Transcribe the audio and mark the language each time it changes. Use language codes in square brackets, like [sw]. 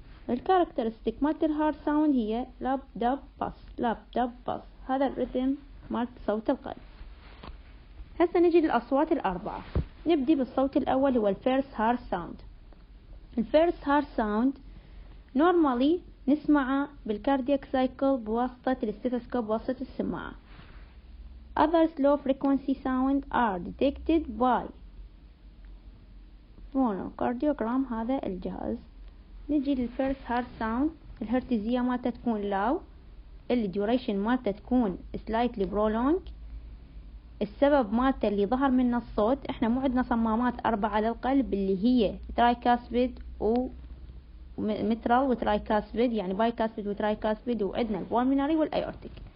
[ar] الكاركترستيك مالت الهارت ساوند هي لاب دب باس لاب دب باس، هذا الرتم مالت صوت القلب. هسه نجي للأصوات الأربعة. نبدي بالصوت الأول هو الفيرست هارت ساوند. الفيرست هارت ساوند نورمالي نسمعه بالكاردياك سايكل بواسطة الاستيثوسكوب بواسطة السماعة. [en] Other slow frequency sound are detected by phonocardiogram، [ar] هذا الجهاز. نجي للفيرست هارت ساوند، الهرتزية مالته تكون لاو، الديوريشن مالته تكون [en] slightly prolonged. [ar] السبب مالته اللي ظهر منه الصوت، احنا مو عندنا صمامات 4 للقلب اللي هي ترايكاسبيد ومترال وترايكاسبيد، يعني بايكاسبيد وترايكاسبيد، وعندنا البولميناري والايورتيك.